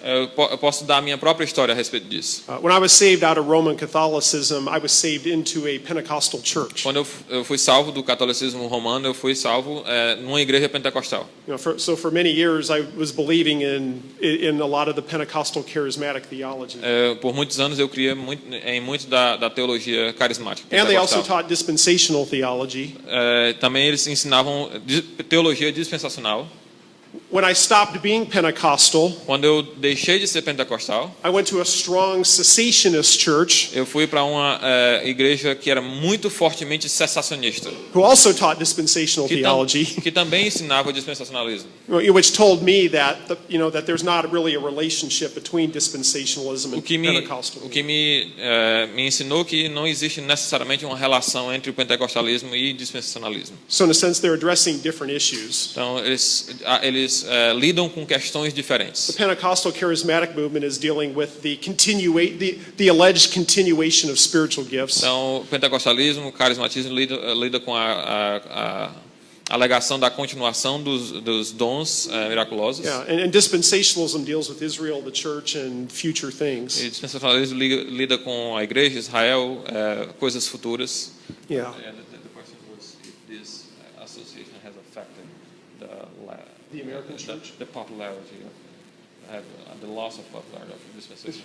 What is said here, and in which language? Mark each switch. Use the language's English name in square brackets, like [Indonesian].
[Portuguese] Eu posso dar a minha própria história a respeito disso. [English] When I was saved out of Roman Catholicism, I was saved into a Pentecostal church. [Portuguese] Quando eu fui salvo do catolicismo romano, eu fui salvo numa igreja pentecostal. [English] So for many years I was believing in a lot of the Pentecostal charismatic theology. [Portuguese] Por muitos anos eu cria em muito da teologia carismática. [English] And they also taught dispensational theology. [Portuguese] Também eles ensinavam teologia dispensacional. [English] When I stopped being Pentecostal, [Portuguese] quando eu deixei de ser pentecostal, [English] I went to a strong cessationist church. [Portuguese] Eu fui para uma igreja que era muito fortemente cessacionista. [English] Who also taught dispensational theology. [Portuguese] Que também ensinava dispensacionalismo. [English] Which told me that that there's not really a relationship between dispensationalism and Pentecostalism. [Portuguese] O que me ensinou que não existe necessariamente uma relação entre o pentecostalismo e dispensacionalismo. [English] So in a sense they're addressing different issues. [Portuguese] Então eles lidam com questões diferentes. [English] The Pentecostal charismatic movement is dealing with the alleged continuation of spiritual gifts. [Portuguese] Então, o pentecostalismo, o carismatismo lida com a alegação da continuação dos dons miraculosos. [English] And dispensationalism deals with Israel, the church, and future things. [Portuguese] E dispensacionalismo lida com a igreja, Israel, coisas futuras. [English] Yeah. The question was if this association has affected the American church, the popularity of the loss of popularity of dispensation.